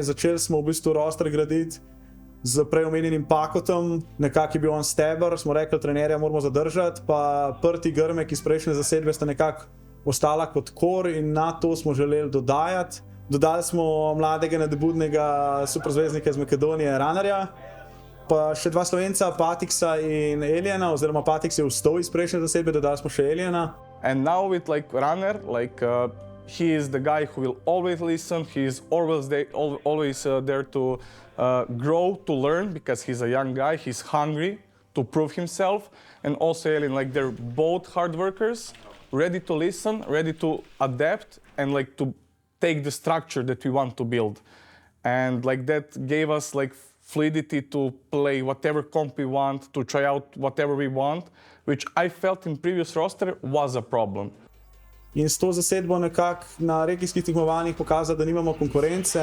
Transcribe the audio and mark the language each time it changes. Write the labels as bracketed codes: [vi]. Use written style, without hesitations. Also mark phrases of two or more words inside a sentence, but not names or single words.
[sl] Začeli smo v bistvu roster graditi z prej omenjenim Pakotom, nekako je bil on steber, smo rekli, trenerja moramo zadržati, pa Prti Grmek iz prejšnje zasedbe sta nekako ostala kot kor in na to smo želeli dodajati. Dodali smo mladega nadebudnega superzvezdnika iz Makedonije, Runnerja, pa še dva Slovenca, Patiksa in Elijana, oziroma Patiks je vstal iz prejšnje zasedbe, dodali smo še Elijana. [en] And now with like Runner, like he is the guy who will always listen. He is always there to grow, to learn, because he's a young guy. He's hungry to prove himself. And also Elin, like they're both hard workers, ready to listen, ready to adapt, and like to take the structure that we want to build. And like that gave us like fluidity to play whatever comp we want, to try out whatever we want, which I felt in previous roster was a problem. [sl] In s to zasedbo nekako na regijskih tekmovanjih pokazali, da nimamo konkurence.